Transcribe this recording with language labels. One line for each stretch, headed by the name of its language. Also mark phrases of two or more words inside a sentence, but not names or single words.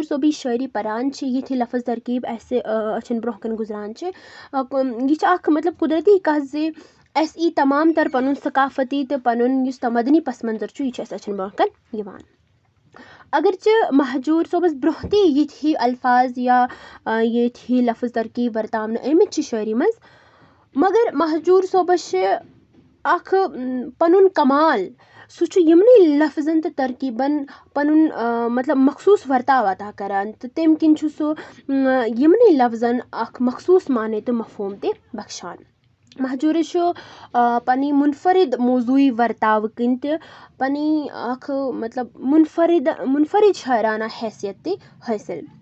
Kashmiri: صٲبٕنۍ شاعری پران چھِ یِتھۍ لفظ ترکیب اَسہِ أچھن برٛونٛہہ کَنہِ گُزران چھِ یہِ چھِ اکھ مطلب قُدرتی کَتھ زِ اَسہِ یی تمام تر پنُن ثقافتی تہٕ پنُن یُس تمدنی پس منظر چھُ یہِ چھُ اَسہِ أچھن برٛونٛہہ کَنہِ یِوان اگرچہِ مہجوٗر صٲبس برٛونٛہہ تہِ یِتھۍ ہی الفاظ یا یِتھۍ ہی لفظ ترکیب ورتاونہٕ آمٕتۍ چھِ شاعری منٛز مگر مہجوٗر صٲبس چھِ اکھ پنُن کمال سُہ چھُ یِمنٕے لفظن تہٕ ترکیٖبن پنُن مطلب مخصوٗص ورتاو عطا کران تہٕ تمہِ کِنۍ چھُ سُہ یِمنٕے لفظن اکھ مخصوٗص معنی تہٕ مفہوٗم تہِ بخشان مہجوٗرس چھُ پنٕنۍ منفرد موضوٗعی ورتاوٕ کِنۍ تہِ پنٕنۍ اکھ مطلب منفرد شاعرانہ حیثیت تہِ حٲصِل